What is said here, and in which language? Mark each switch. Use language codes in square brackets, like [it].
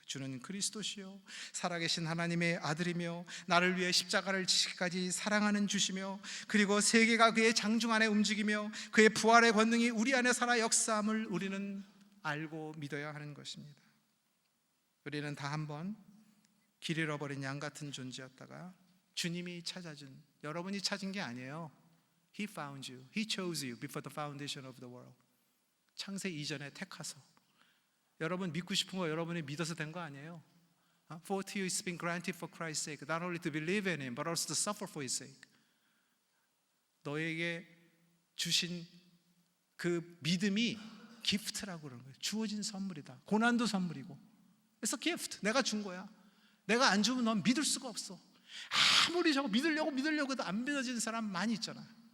[ko] 주는 그리스도시요 살아계신 하나님의 아들이며 나를 위해 십자가를 지시기까지 사랑하는 주시며 그리고 세계가 그의 장중 안에 움직이며 그의 부활의 권능이 우리 안에 살아 역사함을 우리는 알고 믿어야 하는 것입니다. 우리는 다 한번 길 잃어버린 양 같은 존재였다가 주님이 찾아준, 여러분이 찾은 게 아니에요. [en] He found you. He chose you before the foundation of the world. [ko] 창세 이전에 택하서 여러분 믿고 싶은 거 여러분이 믿어서 된 거 아니에요. [en] For to you it's been granted for Christ's sake, not only to believe in Him, but also to suffer for His sake. [ko] 너에게 주신 그 믿음이 기프트라고 그러는 거예요. 주어진 선물이다. 고난도 선물이고. 그래서 gift, 내가 준 거야. 내가 안 주면 넌 믿을 수가 없어. 아무리 저거 믿으려고 해도 안 믿어지는 사람 많이 있잖아.